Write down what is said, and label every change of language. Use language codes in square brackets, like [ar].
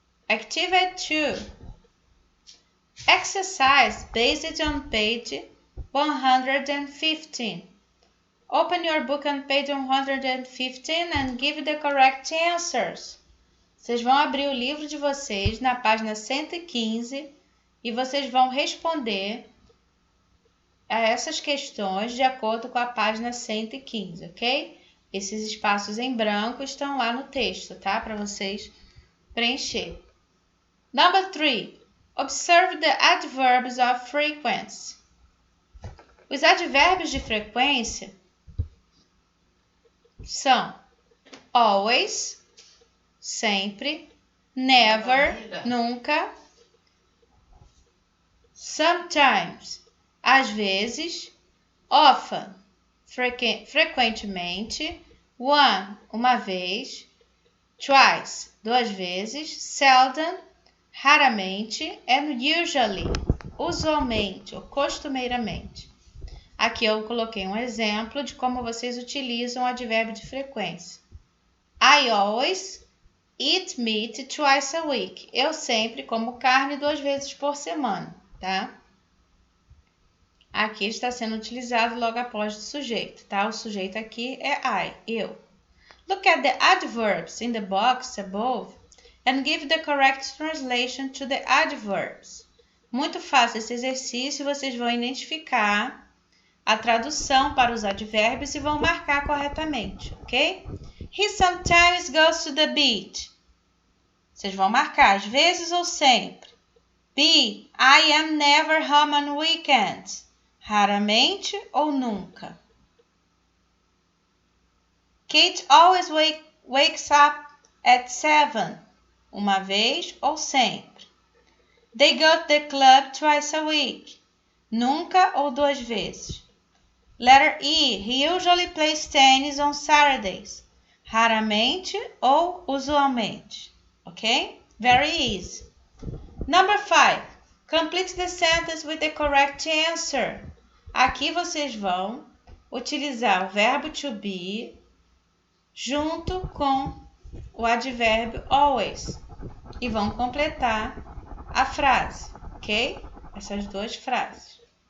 [en] Activity 2. Exercise based on page 115. Open your book on page 115 and give the correct answers. [pt] Vocês vão abrir o livro de vocês na página 115 e vocês vão responder a essas questões de acordo com a página 115, ok? Esses espaços em branco estão lá no texto, tá? Para vocês preencher. [en] Number 3. Observe the adverbs of frequency. [pt] Os advérbios de frequência são always, sempre, never, nunca, sometimes, às vezes, often, frequentemente, one, uma vez, twice, duas vezes, seldom, raramente, and usually, usualmente ou costumeiramente. Aqui eu coloquei um exemplo de como vocês utilizam o advérbio de frequência. [en] I always eat meat twice a week. [pt] Eu sempre como carne 2 vezes por semana, tá? Aqui está sendo utilizado logo após o sujeito, tá? O sujeito aqui é I, eu. [en] Look at the adverbs in the box above and give the correct translation to the adverbs. [pt] Muito fácil esse exercício, vocês vão identificar a tradução para os advérbios e vão marcar corretamente, ok? [en] He sometimes goes to the beach. [pt] Vocês vão marcar às vezes ou sempre. [en] B. I am never home on weekends. [pt] Raramente ou nunca. [en] Kate always wakes up at 7. [pt] Uma vez ou sempre. [en] They go to the club twice a week. [pt] Nunca ou 2 vezes. [en] Letter E. He usually plays tennis on Saturdays. [pt] Raramente ou usualmente. [en] Ok? Very easy. Number 5. Complete the sentence with the correct answer. [pt] Aqui vocês vão utilizar o verbo to be junto com o advérbio always e vão completar a frase, ok? Essas duas frases.